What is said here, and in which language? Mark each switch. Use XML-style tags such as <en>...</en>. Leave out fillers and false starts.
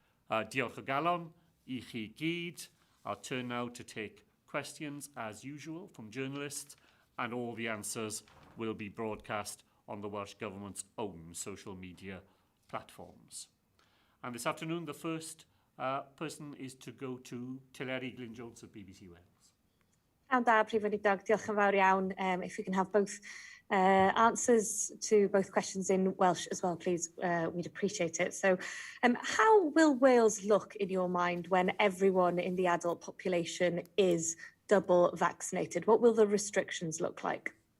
<cy>Diolch o galon I chi gyd.</cy> <en>I'll turn now to take questions as usual from journalists, and all the answers will be broadcast on the Welsh Government's own social media platforms. And this afternoon, the first person is to go to Teleri Glyn Jones at BBC Wales.</en> <cy>And da, Prif Weinidog, diolch yn fawr iawn.</cy> <en>If we can have both answers to both questions in Welsh as well, please, we'd appreciate it. So, how will Wales look in your mind when everyone in the adult population is double vaccinated? What will the restrictions look like?</en>